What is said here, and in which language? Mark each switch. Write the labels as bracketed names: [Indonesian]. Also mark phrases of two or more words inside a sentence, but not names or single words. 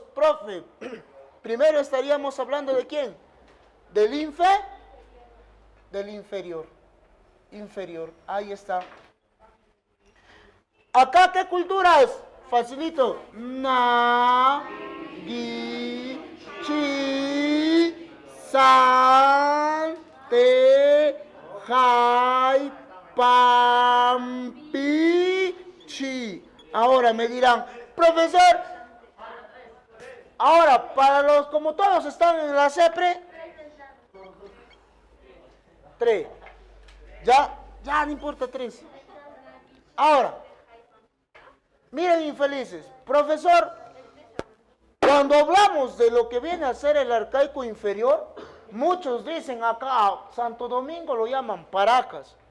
[Spanish] Profe, primero estaríamos hablando de quién? Del inferior. Inferior. Ahí está. Acá, ¿qué culturas? Facilito. Naguillo. chi, san, te, jai, pam, pi, chi. Ahora me dirán, profesor, ahora para los, como todos están en la CEPRE, 3. Ya no importa 3. Ahora, miren infelices, profesor, cuando hablamos de lo que viene a ser el arcaico inferior, muchos dicen acá, Santo Domingo lo llaman Paracas.